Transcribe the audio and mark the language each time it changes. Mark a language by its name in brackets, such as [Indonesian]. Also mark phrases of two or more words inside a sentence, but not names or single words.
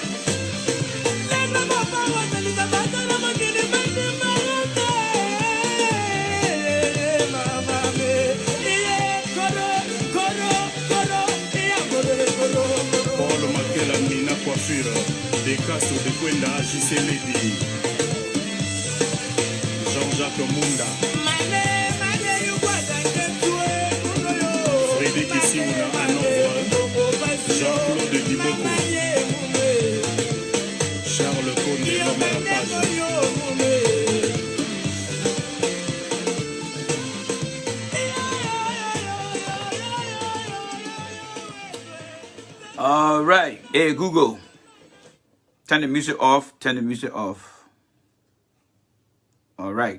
[French] Paul Makela Mina Coiffure, des Castro de Kwenda, JC Lady, Jean-Jacques Munda, Frédéric Siouna Hanovre, Jean-Claude Diboko, Charles Condé, l'homme à la page. [English] All right. Hey, Google. Turn the music off. Turn the music off. All right.